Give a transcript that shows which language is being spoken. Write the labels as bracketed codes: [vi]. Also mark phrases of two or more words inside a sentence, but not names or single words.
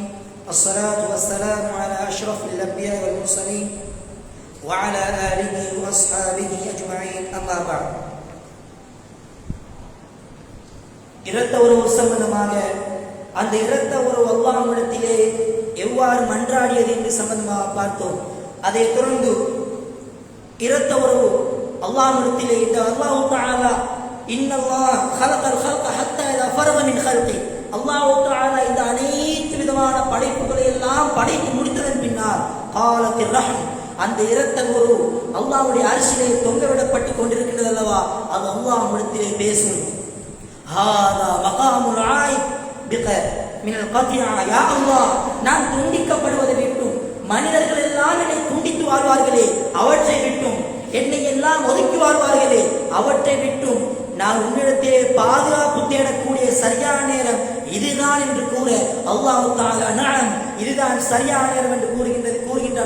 [ar] الصلاة والسلام على أشرف الأنبياء والمرسلين وعلى آله وأصحابه أجمعين. أما بعد, [ta] இரத்த உறவு சம்பந்தமாக அந்த இரத்த உறவு அல்லாஹ்விடத்திலே எவ்வாறு மன்றாடியது என்று சம்பந்தமாக பார்த்தோம். அதை தொடர்ந்து இரத்த உறவு அல்லாஹ்விடத்திலே இந்த அல்லாஹ் தஆலா [ar] إن الله خلق الخلق حتى إذا فرغ من خلقه, [ta] அல்லாஹ் தஆலா இந்த அனைத்து விதமான படைப்புகளை எல்லாம் படைத்து முடித்ததன் பின்னால் காலத்தில் ரஹம், அந்த இரத்த உறவு அல்லாஹ்வுடைய அர்ஷிலே தொங்கவிடப்பட்டு கொண்டிருக்கிறது அல்லவா, அது அல்லாஹ்விடத்திலே பேசும். [ar] هذا مقام العائذ بك من القطيعة, [ta] யா அல்லாஹ், நான் துண்டிக்கப்படுவதை விட்டும் மனிதர்கள் எல்லாம் என்னை துண்டித்து வாழ்வார்களே அவற்றை விட்டும், என்னை எல்லாம் ஒதுக்கி வாழ்வார்களே அவற்றை விட்டும் நான் உன்னிடத்திலே பாதுகாப்பு தேடக்கூடிய சரியான நேரம் இதுதான் என்று கூற அல்லாஹ் தஆலா நஅம், இதுதான் சரியான நேரம் என்று கூறுகின்றான்.